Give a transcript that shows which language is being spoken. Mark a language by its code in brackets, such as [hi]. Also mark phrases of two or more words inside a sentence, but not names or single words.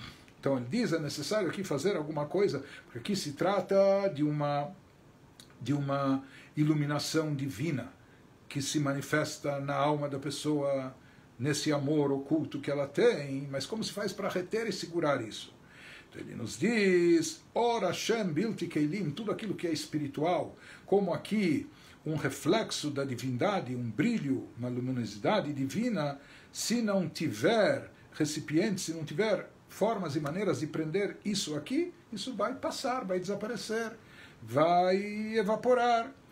[pt] Então ele diz, é necessário aqui fazer alguma coisa, porque aqui se trata de uma iluminação divina que se manifesta na alma da pessoa, nesse amor oculto que ela tem, mas como se faz para reter e segurar isso? Então ele nos diz, [he] אורה השם בלתי כלים, [pt] tudo aquilo que é espiritual, como aqui um reflexo da divindade, um brilho, uma luminosidade divina, se não tiver recipiente, se não tiver formas e maneiras de prender isso aqui, isso vai passar, vai desaparecer, vai evaporar.